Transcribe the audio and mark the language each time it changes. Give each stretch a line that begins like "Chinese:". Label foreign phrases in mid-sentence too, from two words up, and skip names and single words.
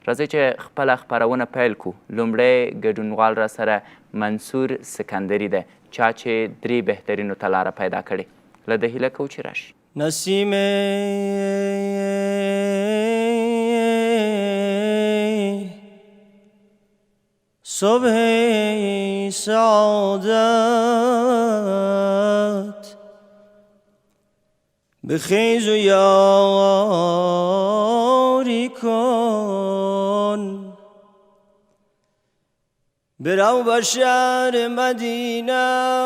Pashto: راځئ چې خپله خپرونه پیل کړو. لومړی ګډونوال را سره منصور سکندري دی، چا چې 3 بهترینو ته لاره پیدا کړې. له ده هیله کوو چې راشي.
Persian: نسیم صبح سعادت بخیز و یاری کن، برو به شهر مدینه